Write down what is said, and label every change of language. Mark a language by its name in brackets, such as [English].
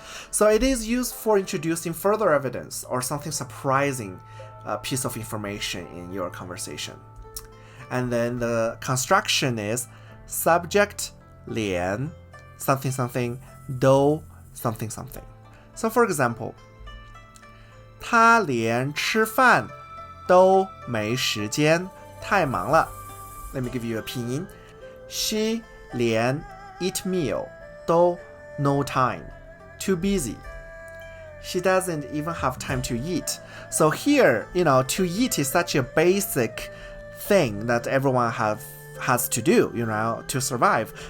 [English] So it is used for introducing further evidence or something surprising piece of information in your conversation. And then the construction is subject, 连, something something, do, something something. So for example, [Chinese] 他连吃饭都没时间，太忙了。 [English] Let me give you a 拼音. She 连 eat meal 都 no time, too busy. She doesn't even have time to eat. So here, to eat is such a basic thing that everyone has to do, to survive.